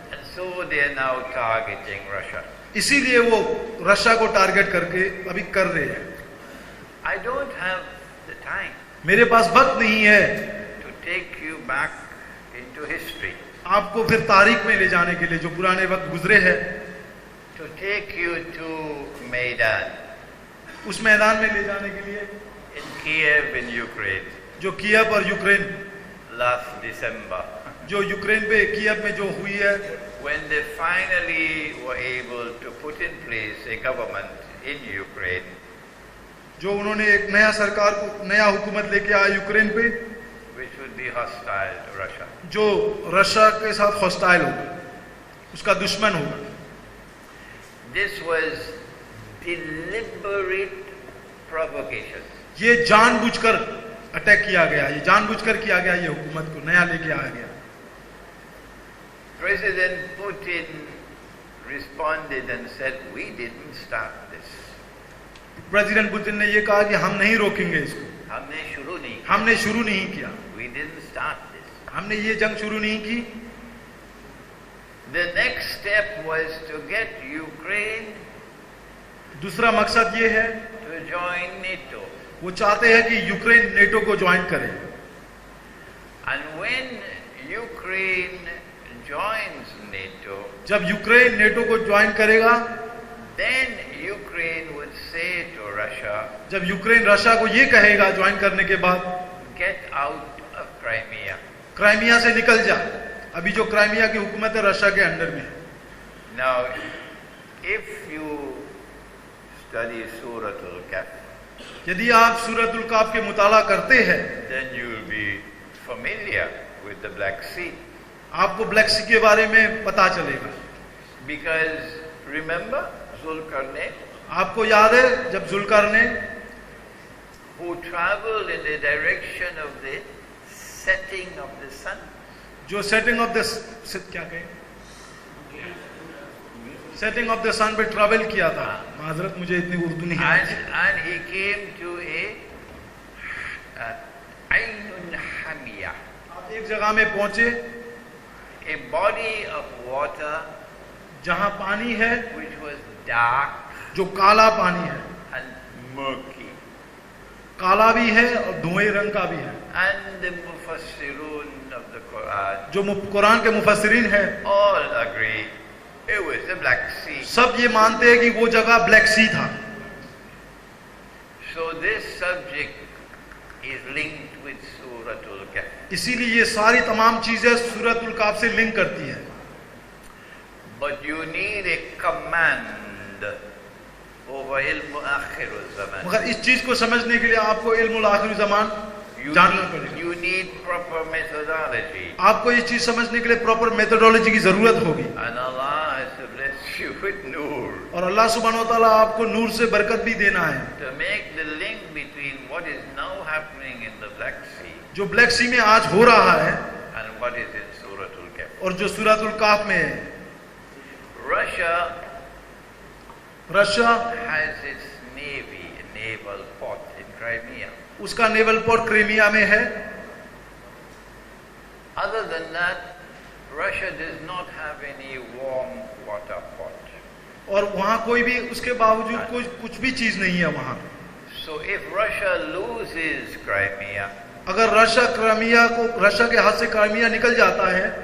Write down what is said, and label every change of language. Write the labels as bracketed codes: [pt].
[en] And so they are now targeting Russia. [hi] इसीलिए वो Russia को टारगेट करके अभी कर रहे हैं. [en] I don't have the time [hi] मेरे पास वक्त नहीं है [en] to take you back into history, [hi] आपको फिर तारीख में ले जाने के लिए, जो पुराने वक्त गुजरे हैं, [en] to take you to Maidan [hi] उस मैदान में ले जाने के लिए [en] in Kiev in Ukraine [hi] जो कीव और यूक्रेन, [en] last December, [hi] जो यूक्रेन पे कीव में जो हुई है, [en] when they finally were able to put in place a government in Ukraine [hi] जो उन्होंने एक नया सरकार को, नया हुकूमत लेके आया यूक्रेन पे, [en] which would be hostile to Russia. [hi] जो रशिया के साथ हॉस्टाइल होगा, उसका दुश्मन होगा. [en] This was deliberate provocation. [hi] ये जानबूझकर अटैक किया गया, ये जानबूझकर किया गया, ये हुकूमत को नया लेके आया गया। [en] President Putin responded and said, "We didn't start this." [hi] President Putin ने ये कहा कि हम नहीं रोकेंगे इसको, हमने शुरू नहीं किया। हमने शुरू नहीं किया, [en] We didn't start this. [hi] हमने ये जंग शुरू नहीं की। [en] The next step was to get Ukraine [hi] दूसरा मकसद ये है, [en] to join NATO. [hi] वो चाहते हैं कि यूक्रेन नेटो को ज्वाइन करे। [en] And when Ukraine joins NATO, [hi] जब यूक्रेन नेटो को ज्वाइन करेगा, [en] then Ukraine would say to Russia, [hi] जब यूक्रेन रशिया को ये कहेगा ज्वाइन करने के बाद, [en] "Get out of Crimea." [hi] Crimea से निकल जा। अभी जो क्राइमिया की हुकूमत है रशिया के अंडर में है। [en] Now, if you study Surah Al-Kahf, [hi] यदि आप सूरतुल काफ के मुताला करते हैं, [en] then you will be familiar with the Black Sea. [hi] आपको ब्लैक सी के बारे में पता चलेगा। [en] Because remember Zulkarnain, [hi] आपको याद है जब Zulqarnain [en] who traveled in the direction of the setting of the sun, [hi] जो [en] setting of the [hi] क्या कहें, [en] setting of the sun [hi] पे [en] travel [hi] किया था। माजरत मुझे इतनी उर्दू नहीं आती। [en] and he came to a Ainun Hamiyah, [hi] आप एक जगह में पहुंचे [en] a body of water [hi] जहां पानी है, [en] which was dark [hi] जो काला पानी है, [en] and murky. [hi] काला भी है और धुएं रंग का भी है। [en] And the Mufassirun of the Quran [hi] जो कुरान के मुफस्सिरीन है, [en] all agree it was the Black Sea. [hi] सब ये मानते हैं कि वो जगह ब्लैक सी था। [en] So this subject is linked with Surah Al-Kahf. [hi] इसीलिए ये सारी तमाम चीजें सूरतुल काफ से लिंक करती है। [en] But you need a command over ilm akhir zaman. [hi] मगर इस चीज को समझने के लिए आपको इल्मुल आखिर ज़मान जानना पड़ेगा। [en] You need proper methodology. [hi] आपको ये चीज समझने के लिए प्रॉपर मेथोडोलॉजी की जरूरत होगी। [en] And Allah has to bless you with nur [hi] और अल्लाह सुब्हानहू व तआला आपको नूर से बरकत भी देना है। [en] to make the link between what is now happening in the Black Sea [hi] जो ब्लैक सी में आज हो रहा है [en] and what is in Surah Al-Kahf. [hi] और जो सूरतुल काफ में है। [en] Russia has its navy, a naval port in Crimea. [hi] उसका नेवल पोर्ट क्रीमिया में है। [en] Other than that, Russia does not have any warm water port. [hi] और वहाँ कोई भी उसके बावजूद कोई कुछ भी चीज नहीं है वहाँ। [en] So if Russia loses Crimea, [hi] अगर रशिया के हाथ से क्राइमिया निकल जाता है,